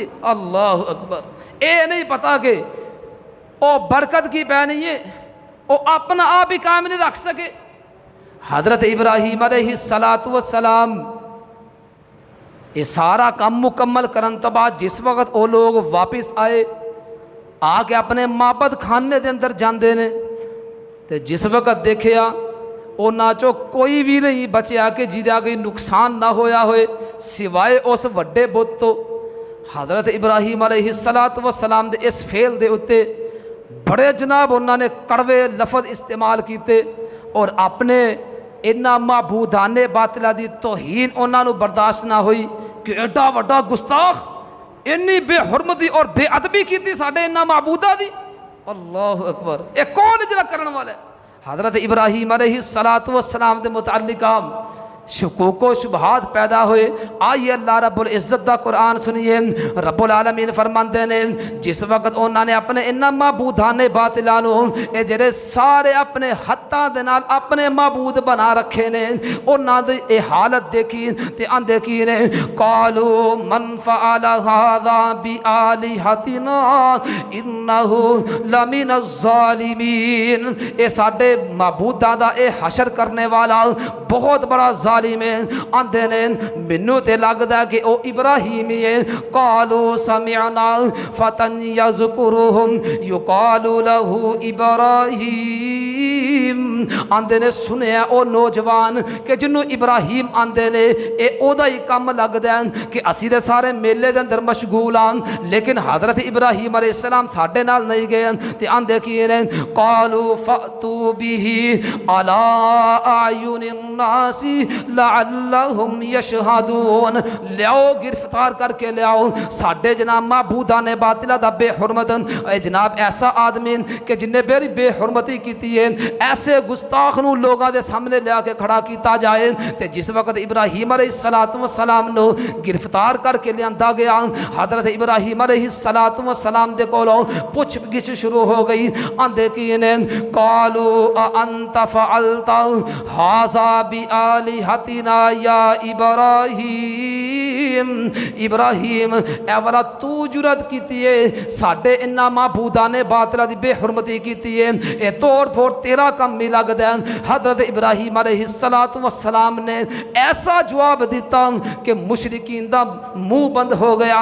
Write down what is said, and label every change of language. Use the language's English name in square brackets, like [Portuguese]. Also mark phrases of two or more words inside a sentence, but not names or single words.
[Punjabi] اللہ اکبر، اے نہیں پتا کہ او برکت کی پینی ہے، او اپنا آپ ہی قائم نہیں رکھ سکے۔ حضرت ابراہیم علیہ السلام یہ سارا کام مکمل کرن تو بعد جس وقت وہ لوگ واپس آئے آ کے اپنے معبد خانے دے اندر جاندے نے تے جس وقت دیکھیا انہاں چو کوئی بھی نہیں بچیا کہ جیدہ کوئی نقصان نہ ہویا ہوئے سوائے اس وڈے بت تو۔ حضرت ابراہیم علیہ السلام دے اس فعل دے اتے بڑے جناب انہوں نے کڑوے لفظ استعمال کیتے اور اپنے انہاں معبودان باطلہ دی توہین انہوں نے برداشت نہ ہوئی کہ ایڈا وڈا گستاخ انی بے حرمتی اور بے ادبی کیتی ساڈے انہاں معبودہ دی۔ اللہ اکبر، اے کون جڑا کرن والا ہے؟ حضرت ابراہیم علیہ السلام دے متعلق شکوک و شبہات پیدا ہوئے۔ آئیے اللہ رب العزت دا قرآن سنیے، رب العالمین فرماندے نے جس وقت انہوں نے اپنے انہاں معبودان باطلانو اے جڑے سارے اپنے ہتھاں دے نال اپنے معبود بنا رکھے نے انہاں دی اے حالت دیکھی تے آندے کی نے [Arabic] قالوا من فعل هذا بآلہتنا انہ لمن الظالمین، [Punjabi] اے ساڈے معبوداں دا اے حشر کرنے والا بہت بڑا ظالم میں آندے نے منو تے لگدا کہ او ابراہیم ہے۔ [Arabic] قالوا سمعنا فتن یذکرہم یقال لہ ابراہیم، [Punjabi] آندے نے سنیا او نوجوان کہ جنوں ابراہیم آندے نے اے او دا ہی کم لگدا ہے کہ اسی دے سارے میلے دے اندر مشغول ہاں لیکن حضرت ابراہیم علیہ السلام ساڈے نال نہیں گئے تے آندے کی نے [Arabic] قالوا فأتوا به علی اعین الناس لعلہم یشہدون، [Punjabi] لیاؤ گرفتار کر کے لیاؤ ساڈے جناب معبودان باطلہ دا بے حرمت، اے جناب ایسا آدمی کہ جن نے بڑی بے حرمتی کیتی ہے ایسے گستاخ نو لوگاں دے سامنے لیا کے کھڑا کیتا جائے تے جس وقت ابراہیم علیہ السلام نو گرفتار کر کے لیاندا گیا حضرت ابراہیم علیہ السلام دے کولوں پوچھ گچھ شروع ہو گئی۔ آندے کی نے [Arabic] قالوا انت فعلت ھذا بآلہتنا یا ابراہیم، [Punjabi] ابراہیم اے والا تو جرات کیتی ہے ساڈے انہاں معبودان باطلہ دی بے حرمتی کیتی ہے، اے توڑ پھوڑ تیرا کم می لگدا ہے۔ حضرت ابراہیم علیہ السلام نے ایسا جواب دیتا کہ مشرکین دا منہ بند ہو گیا۔